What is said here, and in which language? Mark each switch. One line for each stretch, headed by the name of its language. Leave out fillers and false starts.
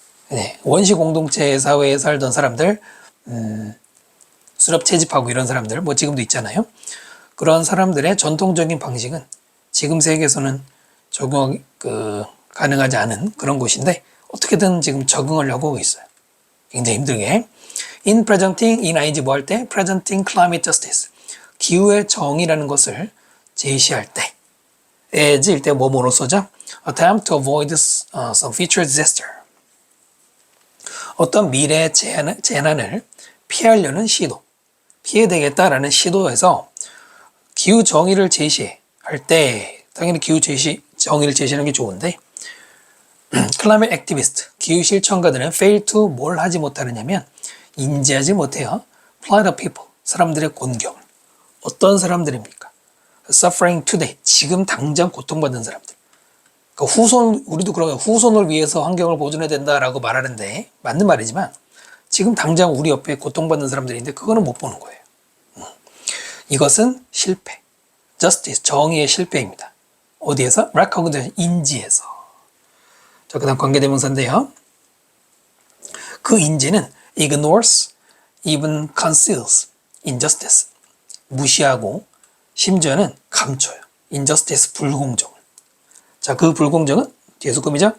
Korean: 네, 원시 공동체 사회에 살던 사람들, 수렵 채집하고 이런 사람들, 뭐 지금도 있잖아요. 그런 사람들의 전통적인 방식은 지금 세계에서는 적용 가능하지 않은 그런 곳인데 어떻게든 지금 적응하려고 하고 있어요. 굉장히 힘들게.
English: In presenting, in ing
Korean: 뭐 할 때?
English: presenting climate justice.
Korean: 기후의 정의라는 것을 제시할 때. as일 때 뭐뭐로 써죠?
English: attempt to avoid some future disaster.
Korean: 어떤 미래의 재난을 피하려는 시도. 피해야 되겠다라는 시도에서 기후 정의를 제시할 때 당연히 기후 정의를 제시하는 게 좋은데 climate activist, 기후 실천가들은
English: fail to
Korean: 뭘 하지 못하느냐면 인지하지 못해요.
English: plight of people,
Korean: 사람들의 곤경을. 어떤 사람들입니까?
English: suffering today,
Korean: 지금 당장 고통받는 사람들. 그러니까 우리도 그러면 후손을 위해서 환경을 보존해야 된다라고 말하는데 맞는 말이지만 지금 당장 우리 옆에 고통받는 사람들인데 그거는 못 보는 거예요. 이것은 실패. justice, 정의의 실패입니다. 어디에서? recognition, 인지에서. 자, 그 다음 관계대명사인데요. 그 인지는
English: ignores, even conceals injustice.
Korean: 무시하고 심지어는 감춰요. injustice, 불공정을. 자, 그 불공정은 뒤에서 꾸미죠.